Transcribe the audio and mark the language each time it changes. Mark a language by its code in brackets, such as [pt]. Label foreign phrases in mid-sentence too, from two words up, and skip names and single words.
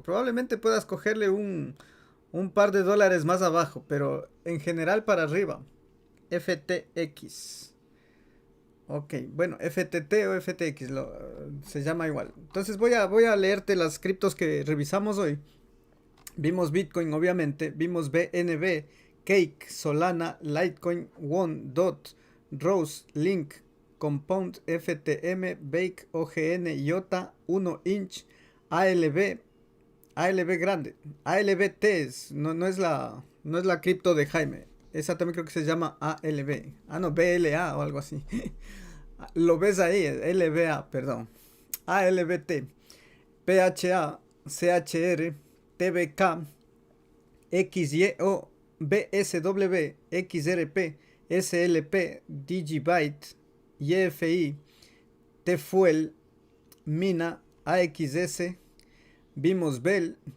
[es] Probablemente puedas cogerle un par de dólares más abajo, pero en general para arriba. FTX. Ok, bueno, FTT o FTX se llama igual. Entonces voy a leerte las criptos que revisamos hoy. Vimos Bitcoin, obviamente. Vimos BNB, Cake, Solana, Litecoin, Won, DOT, Rose, Link, Compound, FTM, Bake, OGN, IOTA, 1 Inch, ALB grande. ALBT no es la cripto de Jaime. Esa también creo que se llama ALB. Ah, no, BLA o algo así. Lo ves ahí, LBA, perdón. ALBT, PHA, CHR, TBK, XYO, BSW, XRP, SLP, Digibyte, YFI, Tfuel, Mina, AXS, vimos Bell,